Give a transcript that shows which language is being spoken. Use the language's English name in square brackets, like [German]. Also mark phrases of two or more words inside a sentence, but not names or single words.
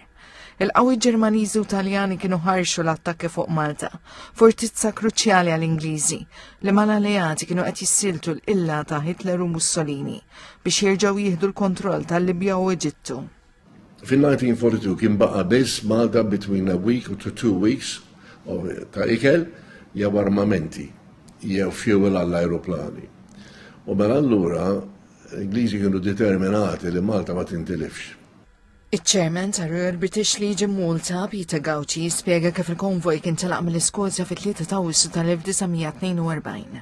[Maltese] Il-qawwi Ġermaniżi u Taljani kienu ħarxu l-attakki fuq Malta, fortizza kruċjali għall-Ingliżi li mal-alleati kienu qed jissiltu l-illa ta' Hitler u Mussolini biex jerġgħu jieħdu l-kontroll tal-Libja u Eġittu. Fil-1942 kien baqa' biss Malta [English] between a week to 2 weeks [Maltese] ta' ikel jew armamenti jew fuel għall-ajruplani. U mela allura l-Ingliżi kienu determinati li Malta ma tintilifx. Iċ-Chairman ta' Royal British Legion Malta, Peter Gauci, jispjega kif il-konvoj kien telaq mill-Iskozja fit-3 ta' Awwissu tal-1942.